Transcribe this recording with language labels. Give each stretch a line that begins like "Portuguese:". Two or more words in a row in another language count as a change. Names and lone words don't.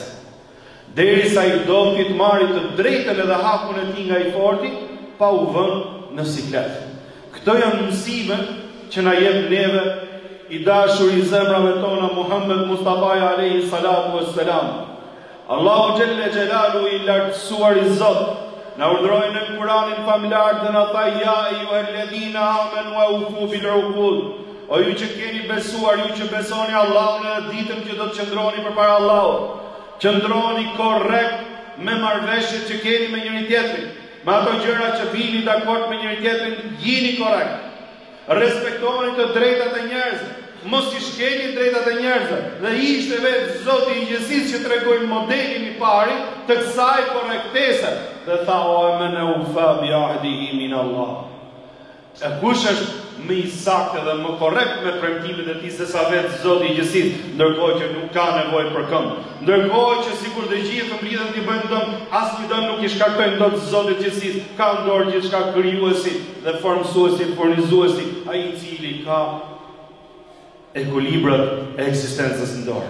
Albanian: Derisa i dopti të marri të drejtën edhe hakun e tij nga i forti pa u vënë në siklet. Këto janë mësime që na jep neve i dashur i zemrave tona Muhammed Mustafa
Arabic: عليه الصلاة والسلام.
Albanian: Allahu xhelle xhelalu i lartësuar i Zot na urdhëroi në Kur'anin familjar dhe na tha
Arabic: يا أيها الذين آمنوا أوفوا بالعقود.
Albanian: O ju që keni besuar, ju që besoni Allahun në ditën që do të qëndroni përpara Allahut, qëndroni korrekt me marrëveshjet që keni me njëri tjetrin, me ato gjëra që vini dakord me njëri tjetrin, jini korrekt. Respektoni të drejtat e njerëzve, mos i shkeni drejtat e njerëzve. Dhe ishte vetë Zoti i gjithësisë që tregoi modelin i parë të kësaj korrektese. Dhe tha
Arabic: ومن أوفى بعهده من الله.
Albanian: E kush është më i saktë dhe më korrekt me premtimet e tij se sa vetë Zoti i gjithësisë, ndërkohë që nuk ka nevojë për këmbë. Ndërkohë që sikur të gjithë mblidhen të bëjnë dëm, asnjë dëm nuk i shkaktojnë dot Zotit të gjithësisë. Ka në dorë gjithçka krijuesi dhe formësuesi, furnizuesi, ai i cili ka ekuilibrat e ekzistencës në dorë.